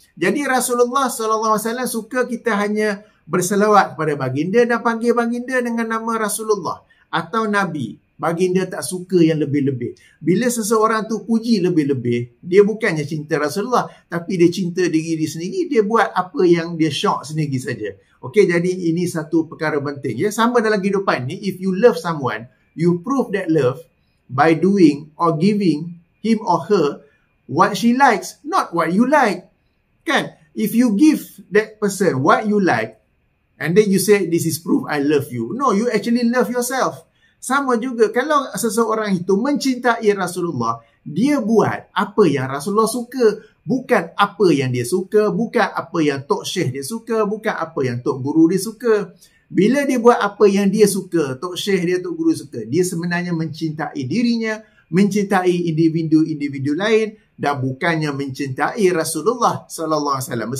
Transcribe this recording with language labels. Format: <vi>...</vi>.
<ms>Jadi Rasulullah SAW suka kita hanya berselawat kepada baginda dan panggil baginda dengan nama Rasulullah atau Nabi. Baginda tak suka yang lebih-lebih. Bila seseorang tu puji lebih-lebih, dia bukannya cinta Rasulullah, tapi dia cinta diri dia sendiri, dia buat apa yang dia syok sendiri saja. Okey, jadi ini satu perkara penting ya. Sama dalam kehidupan ni,</ms> <en>if you love someone, you prove that love by doing or giving him or her what she likes, not what you like.</en> <ms>Kan?</ms> <en>If you give that person what you like, and then you say, this is proof I love you. No, you actually love yourself.</en> <ms>Sama juga, kalau seseorang itu mencintai Rasulullah, dia buat apa yang Rasulullah suka. Bukan apa yang dia suka, bukan apa yang Tok Syekh dia suka, bukan apa yang Tok Guru dia suka. Bila dia buat apa yang dia suka, Tok Syekh dia, Tok Guru suka, dia sebenarnya mencintai dirinya, mencintai individu-individu lain, dan bukannya mencintai Rasulullah sallallahu alaihi wasallam.</ms>